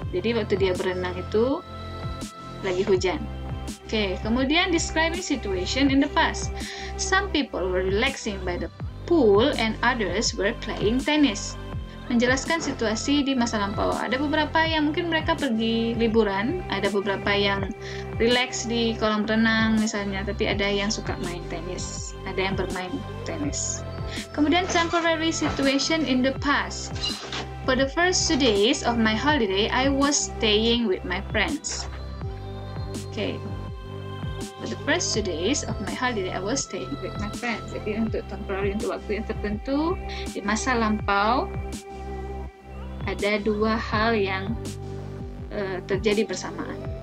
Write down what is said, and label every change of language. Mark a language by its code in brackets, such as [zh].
[id] Jadi waktu dia berenang itu lagi hujan. Oke, kemudian [en] describing situation in the past. Some people were relaxing by the pool and others were playing tennis. [id] Menjelaskan situasi di masa lampau. Ada beberapa yang mungkin mereka pergi liburan, ada beberapa yang relax di kolam renang misalnya, tapi ada yang suka main tenis, ada yang bermain tenis. Kemudian [en] temporary situation in the past. For the first 2 days of my holiday, I was staying with my friends. Okay. For the first 2 days of my holiday, I was staying with my friends. [id] Jadi untuk temporary, untuk waktu yang tertentu di masa lampau, ada 2 hal yang terjadi bersamaan.